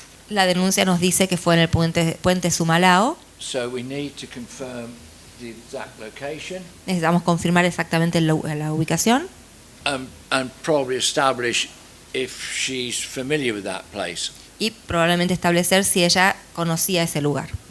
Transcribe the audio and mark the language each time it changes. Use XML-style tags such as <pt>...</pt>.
<es>La denuncia nos dice que fue en el puente Sumalao.</es> <en>So we need to confirm the exact location</en> <es>Necesitamos confirmar exactamente la ubicación</es> <en>and probably establish if she's familiar with that place,</en> <es>y probablemente establecer si ella conocía ese lugar.</es>